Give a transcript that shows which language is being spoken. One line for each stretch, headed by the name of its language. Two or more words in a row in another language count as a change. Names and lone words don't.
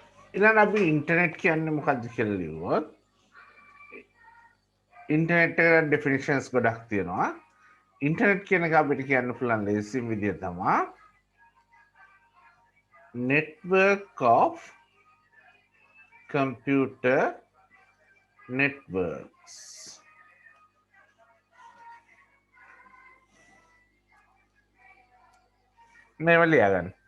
Sinhala: ඉලා අපි ඉන්ටර්නෙට් කියන්නේ මොකක්ද කියලා ලිව්වොත් ඉන්ටර්නෙට් එක ඩෙෆිනිෂන්ස් ගොඩක් තියෙනවා. ඉන්ටර්නෙට් කියන එක අපිට කියන්න පුළුවන් ලේසිම විදිය තමයි
English: network of computer networks.
Sinhala: මේව ලියාගන්න.